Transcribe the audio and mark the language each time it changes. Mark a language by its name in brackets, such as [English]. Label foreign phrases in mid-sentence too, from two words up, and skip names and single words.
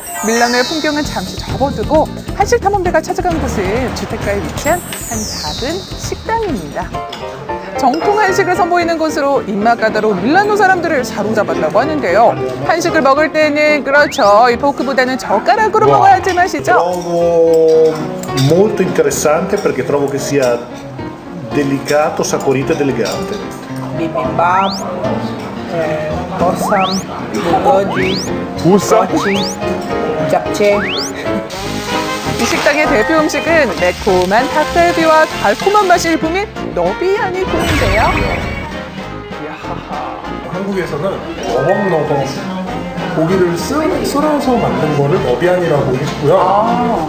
[Korean] 밀라노의 풍경은 잠시 접어두고 한식 탐험대가 찾아간 곳은 주택가에 위치한 한 작은 식당입니다. 정통 한식을 선보이는 곳으로 입맛 까다로운 밀라노 사람들을 사로잡았다고 하는데요. 한식을 먹을 때는 그렇죠, 이 포크보다는 젓가락으로 먹어야 제맛이죠. [Italian] Trovo molto interessante perché trovo che sia delicato, saporito ed elegante. [Korean] bibimbap, bossam, bulgogi, mochi, japchae. 이 식당의 대표 음식은 매콤한 닭갈비와 달콤한 맛이 일품인 너비아니국인데요. 한국에서는 너벅너벅 고기를 썰어서 만든 거를 너비안이라고 했고요.